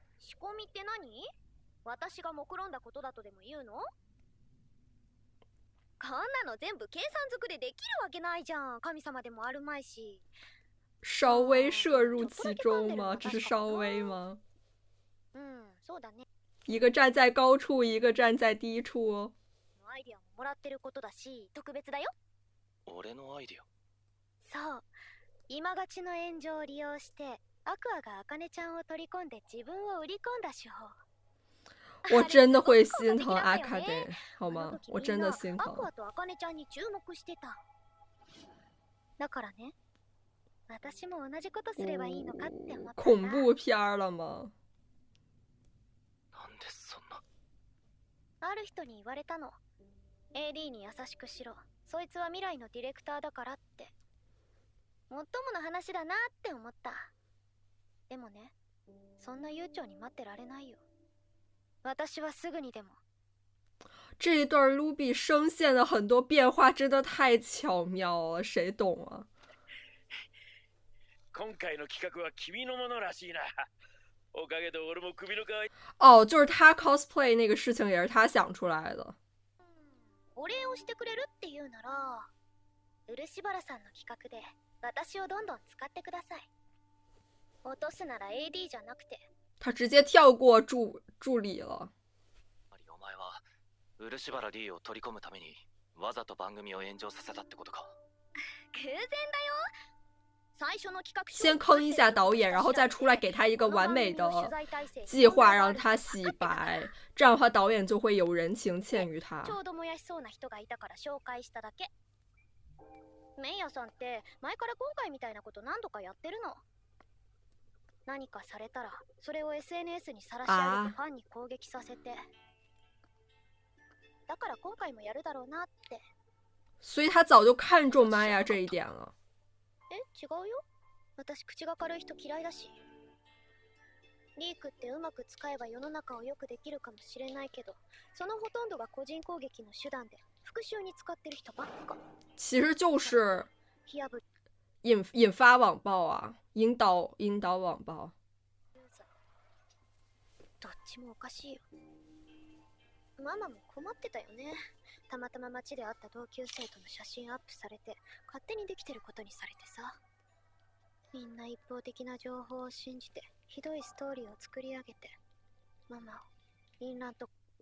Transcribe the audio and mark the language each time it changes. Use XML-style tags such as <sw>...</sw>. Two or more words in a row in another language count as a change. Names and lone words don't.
<ja>仕込みって何？私が目論んだことだとでも言うの？こんなの全部計算づくでできるわけないじゃん。神様でもあるまいし。</ja> <zh>稍微摄入其中吗？只是稍微吗？</zh> <ja>そうだね。</ja> <zh>一个站在高处，一个站在低处。</zh> <ja>アイディアももらってることだし、特別だよ。俺のアイディア？そう。今勝ちの炎上を利用して、アクアがアカネちゃんを取り込んで自分を売り込んだ手法。</ja> <zh>我真的会心疼阿卡德，好吗？我真的心疼。</zh> <ja>アクアとアカネちゃんに注目してた。だからね、私も同じことすればいいのかって思った。</ja> <zh>恐怖片了吗？</zh> <ja>なんでそんな。ある人に言われたの。AD に優しくしろ。そいつは未来のディレクターだからって。もっともの話だなって思った。でもね、そんな悠長に待ってられないよ。私はすぐにでも。</ja> <zh>这一段 Ruby 声线的很多变化真的太巧妙了，谁懂啊？</zh> <ja>今回の企画は君のものらしいな。おかげで俺も首の皮。</ja> <zh>哦，就是他 cosplay 那个事情也是他想出来的。</zh> <ja>お礼をしてくれるっていうなら、漆原さんの企画で私をどんどん使ってください。落とすなら AD じゃなくて。</ja> <zh>他直接跳过助理了。</zh> <ja>お前は漆原 D を取り込むためにわざと番組を炎上させたってことか。偶然だよ。最初の企画</ja> <zh>先坑一下导演，然后再出来给他一个完美的计划，让他洗白，这样的话导演就会有人情欠于他。</zh> <ja>ちょうど燃やしそうな人がいたから紹介しただけ。メイヤさんって前から今回みたいなこと何度かやってるの。何かされたらそれを SNS にさらし上げてファンに攻撃させて。だから今回もやるだろうなって。</ja> <zh>所以他早就看中玛雅这一点了。</zh> <ja>違うよ。私口が軽い人嫌いだし。リークってうまく使えば世の中を良くできるかもしれないけど、そのほとんどが個人攻撃の手段で復讐に使ってる人ばっか。</ja> <zh>其实就是引发网暴啊，引导网暴。</zh> <ja>どっちもおかしいよ。ママも困ってたよね。たまたま街で会った同級生との写真アップされて勝手にできてることにされてさ。みんな一方的な情報を信じてひどいストーリーを作り上げてママを淫乱と。</ja>